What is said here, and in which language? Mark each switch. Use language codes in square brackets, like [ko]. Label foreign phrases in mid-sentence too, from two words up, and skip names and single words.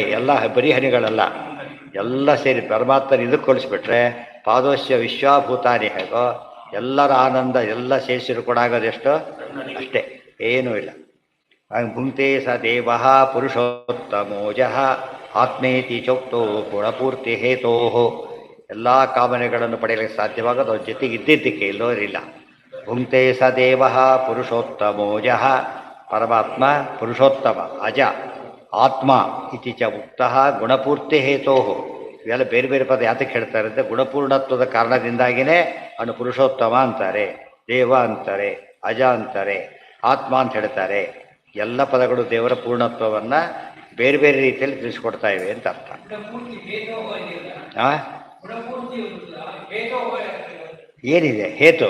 [kn] ಎಲ್ಲ ಬರೀ ಹನಿಗಳಲ್ಲ, ಎಲ್ಲ ಸೇರಿ ಪರಮಾತ್ಮನ ಇದಕ್ಕೆ ಕೊಲಿಸ್ಬಿಟ್ರೆ [sa] ಪಾದೋಶ್ಯ ವಿಶ್ವಾಭೂತಾನಿ [kn] ಹೇಗೋ ಎಲ್ಲರ ಆನಂದ ಎಲ್ಲ ಸೇರಿಸಿರು ಕೂಡ ಆಗೋದೆಷ್ಟು? ಅಷ್ಟೇ, ಏನೂ ಇಲ್ಲ. [sa] ಭುಂಕ್ತೆ ಸ ದೇವ ಪುರುಷೋತ್ತಮೋಜಃ ಆತ್ಮೇತಿ ಚೋಕ್ತೋ ಗುಣಪೂರ್ತಿ ಹೇತೋ. [kn] ಎಲ್ಲ ಕಾಮನೆಗಳನ್ನು ಪಡೆಯಲಿಕ್ಕೆ ಸಾಧ್ಯವಾಗೋದು ಅವ್ರ ಜೊತೆಗೆ ಇದ್ದಿದ್ದಕ್ಕೆ, ಇಲ್ಲೋರಿಲ್ಲ. [sa] ಭುಂಕ್ತೆ ಸ ದೇವ ಪುರುಷೋತ್ತಮೋಜಃ, ಪರಮಾತ್ಮ ಪುರುಷೋತ್ತಮ, ಅಜ, ಆತ್ಮ ಇತಿ ಚ ಉಕ್ತಃ ಗುಣಪೂರ್ತಿ ಹೇತೋ. [kn] ಇವೆಲ್ಲ ಬೇರೆ ಬೇರೆ ಪದ ಯಾತಕ್ಕೆ ಹೇಳ್ತಾರೆ ಅಂದರೆ ಗುಣಪೂರ್ಣತ್ವದ ಕಾರಣದಿಂದಾಗಿಯೇ ಅವನು ಪುರುಷೋತ್ತಮ ಅಂತಾರೆ, ದೇವ ಅಂತಾರೆ, ಅಜ ಅಂತಾರೆ, ಆತ್ಮ ಅಂತ ಹೇಳ್ತಾರೆ. ಎಲ್ಲ ಪದಗಳು ದೇವರ ಪೂರ್ಣತ್ವವನ್ನು ಬೇರೆ ಬೇರೆ ರೀತಿಯಲ್ಲಿ ತಿಳಿಸ್ಕೊಡ್ತಾ ಇವೆ ಅಂತ ಅರ್ಥ. ಏನಿದೆ ಹೇತು?